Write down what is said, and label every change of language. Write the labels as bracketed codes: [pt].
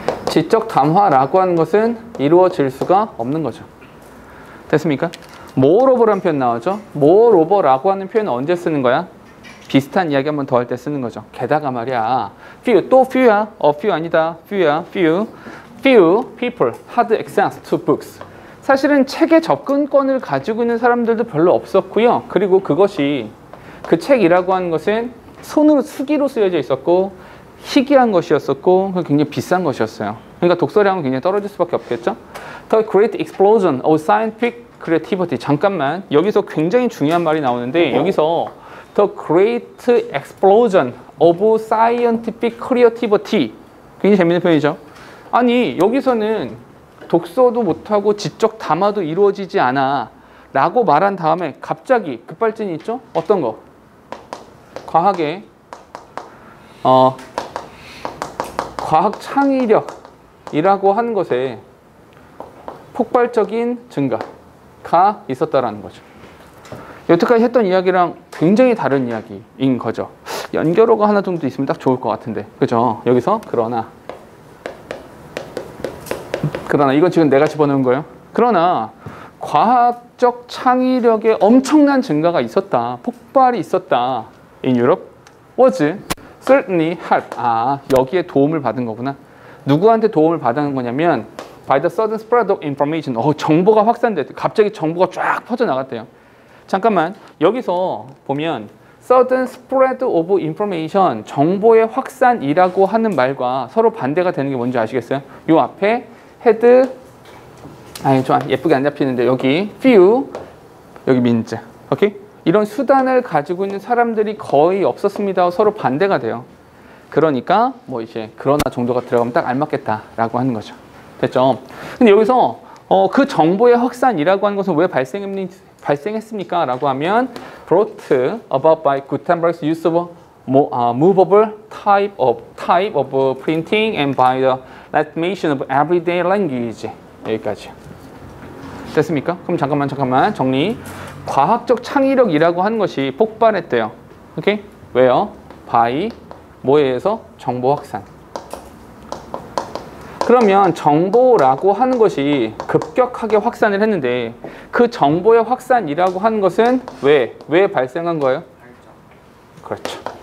[ko] 지적 담화라고 하는 것은 이루어질 수가 없는 거죠. 됐습니까? moreover라는 표현 나오죠? moreover라고 하는 표현은 언제 쓰는 거야? 비슷한 이야기 한 번 더 할 때 쓰는 거죠. 게다가 말이야. few, 또 few야. few 아니다. few야. [en] few people had access to books. [ko] 사실은 책의 접근권을 가지고 있는 사람들도 별로 없었고요. 그리고 그것이 그 책이라고 하는 것은 손으로 수기로 쓰여져 있었고 희귀한 것이었었고 굉장히 비싼 것이었어요. 그러니까 독서량은 굉장히 떨어질 수밖에 없겠죠. [en] The great explosion of scientific creativity. [ko] 잠깐만, 여기서 굉장히 중요한 말이 나오는데 여기서 [en] The great explosion of scientific creativity. [ko] 굉장히 재밌는 표현이죠. 아니, 여기서는 독서도 못하고 지적 담화도 이루어지지 않아 라고 말한 다음에 갑자기 급발진이 있죠? 어떤 거? 과학의 과학 창의력이라고 하는 것에 폭발적인 증가가 있었다라는 거죠. 여태까지 했던 이야기랑 굉장히 다른 이야기인 거죠. 연결어가 하나 정도 있으면 딱 좋을 것 같은데, 그죠? 여기서 그러나 이건 지금 내가 집어넣은 거예요. 그러나 과학적 창의력에 엄청난 증가가 있었다, 폭발이 있었다. [en] In Europe was certainly help. [ko] 여기에 도움을 받은 거구나. 누구한테 도움을 받은 거냐면 [en] by the sudden spread of information. [ko] 정보가 확산됐대. 갑자기 정보가 쫙 퍼져나갔대요. 잠깐만, 여기서 보면 [en] sudden spread of information, [ko] 정보의 확산이라고 하는 말과 서로 반대가 되는 게 뭔지 아시겠어요? 요 앞에 had, 좀 예쁘게 안 잡히는데 여기 few, 여기 means. 오케이? 이런 수단을 가지고 있는 사람들이 거의 없었습니다. 서로 반대가 돼요. 그러니까 뭐 이제 그러나 정도가 들어가면 딱 알맞겠다라고 하는 거죠. 됐죠? 근데 여기서 그 정보의 확산이라고 하는 것은 왜 발생했습니까? 라고 하면 [en] brought about by Gutenberg's use of movable type of printing and by the Latination of everyday language. [ko] 여기까지. 됐습니까? 그럼 잠깐만 정리. 과학적 창의력이라고 하는 것이 폭발했대요. 오케이? 왜요? by 뭐에 의해서? 정보 확산. 그러면 정보라고 하는 것이 급격하게 확산을 했는데 그 정보의 확산이라고 하는 것은 왜 발생한 거예요? 그렇죠.